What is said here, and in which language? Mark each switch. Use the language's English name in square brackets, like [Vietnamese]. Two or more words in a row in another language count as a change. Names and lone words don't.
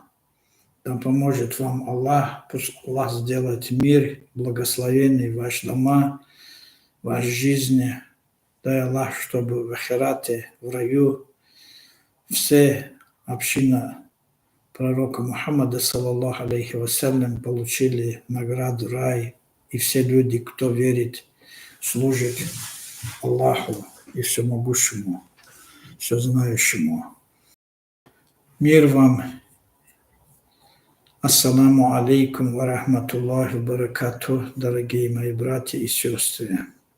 [Russian] Да поможет вам Аллах, пусть Аллах сделает мир, благословенный в ваши дома, в вашей жизни. Дай Аллах, чтобы в ахирате, в раю, все община пророка Мухаммада, [Arabic] صلى الله عليه وسلم, [Russian] получили награду рай. И все люди, кто верит, служит Аллаху и всемогущему, всезнающему. Мир вам. [Arabic] السلام عليكم ورحمة الله وبركاته, [Russian] дорогие мои братья и сестры.